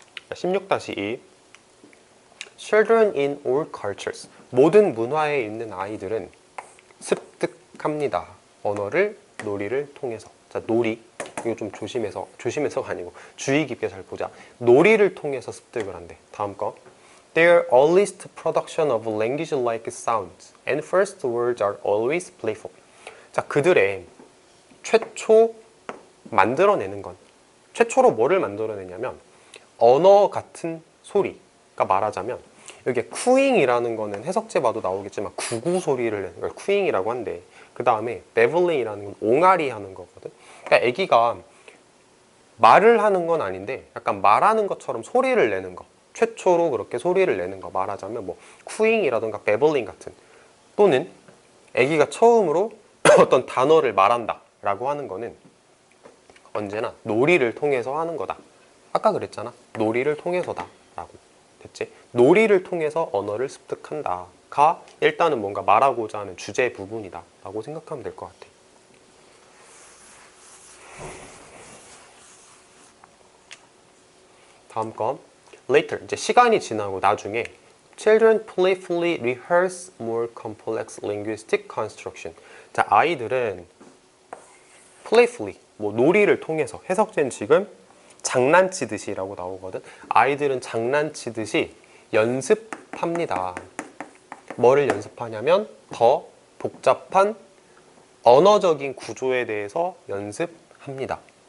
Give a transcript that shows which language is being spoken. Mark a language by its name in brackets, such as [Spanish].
[English] 16-2 Children in all cultures. [Korean] 모든 문화에 있는 아이들은 습득합니다. 언어를 놀이를 통해서. 자, 놀이. 이거 좀 조심해서가 아니고 주의 깊게 잘 보자. 놀이를 통해서 습득을 한대. 다음 거. [English] Their earliest production of language-like sounds and first words are always playful. [Korean] 자, 그들의 최초 만들어내는 건, 최초로 뭐를 만들어내냐면 언어 같은 소리. 그러니까 말하자면 여기에 쿠잉이라는 거는 해석제 봐도 나오겠지만 구구 소리를 내는 걸 쿠잉이라고 한대. 그 다음에 베블링이라는 건 옹알이 하는 거거든. 그러니까 애기가 말을 하는 건 아닌데 약간 말하는 것처럼 소리를 내는 거. 최초로 그렇게 소리를 내는 거. 말하자면 뭐 쿠잉이라든가 베블링 같은, 또는 애기가 처음으로 어떤 단어를 말한다 라고 하는 거는 언제나 놀이를 통해서 하는 거다. 아까 그랬잖아. 놀이를 통해서다 라고. 됐지? 놀이를 통해서 언어를 습득한다 가 일단은 뭔가 말하고자 하는 주제 부분이다 라고 생각하면 될 것 같아. 다음 건 later. 이제 시간이 지나고 나중에 [English] Children playfully rehearse more complex linguistic construction. [Korean] 자, 아이들은 playfully, 뭐 놀이를 통해서, 해석된 지금 장난치듯이라고 나오거든. 아이들은 장난치듯이 연습합니다. 뭐를 연습하냐면 더 복잡한 언어적인 구조에 대해서 연습합니다.